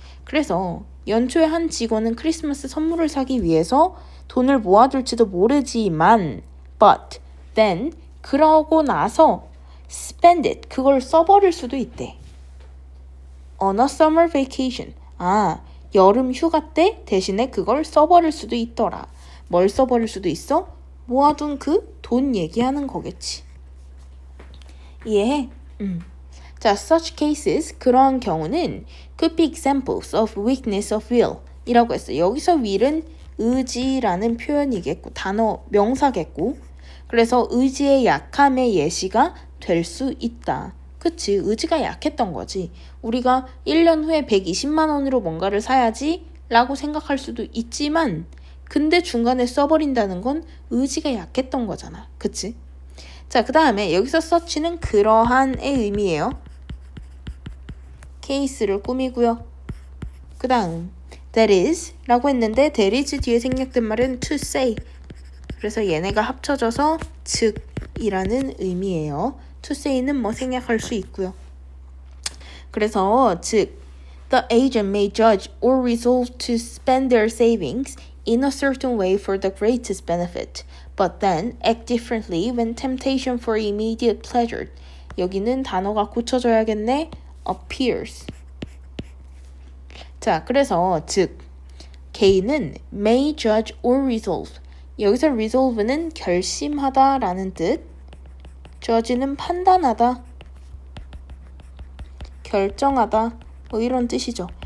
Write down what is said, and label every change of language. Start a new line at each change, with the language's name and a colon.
Korean: 그래서 연초에 한 직원은 크리스마스 선물을 사기 위해서 돈을 모아둘지도 모르지만
English: but then
Korean: 그러고 나서
English: spend it
Korean: 그걸 써버릴 수도 있대.
English: On a summer vacation.
Korean: 아, 여름 휴가 때 대신에 그걸 써버릴 수도 있더라. 뭘 써버릴 수도 있어? 모아둔 그 돈 얘기하는 거겠지. 이해해? 자,
English: such cases,
Korean: 그러한 경우는
English: could be examples of weakness of will
Korean: 이라고 했어요. 여기서 will은 의지라는 표현이겠고 단어, 명사겠고 그래서 의지의 약함의 예시가 될 수 있다. 그치? 의지가 약했던 거지. 우리가 1년 후에 120만 원으로 뭔가를 사야지 라고 생각할 수도 있지만 근데 중간에 써버린다는 건 의지가 약했던 거잖아. 그치? 자, 그 다음에 여기서 such는 그러한의 의미예요. 케이스를 꾸미고요. 그 다음
English: that is
Korean: 라고 했는데 that is 뒤에 생략된 말은
English: to say.
Korean: 그래서 얘네가 합쳐져서 즉이라는 의미예요. to say는 뭐 생략할 수 있고요. 그래서 즉
English: the agent may judge or resolve to spend their savings in a certain way for the greatest benefit, but then act differently when temptation for immediate pleasure.
Korean: 여기는 단어가 고쳐져야겠네. appears. 자, 그래서 즉 개인은
English: may judge or resolve.
Korean: 여기서 resolve는 결심하다 라는 뜻. judge는 판단하다, 결정하다 뭐 이런 뜻이죠.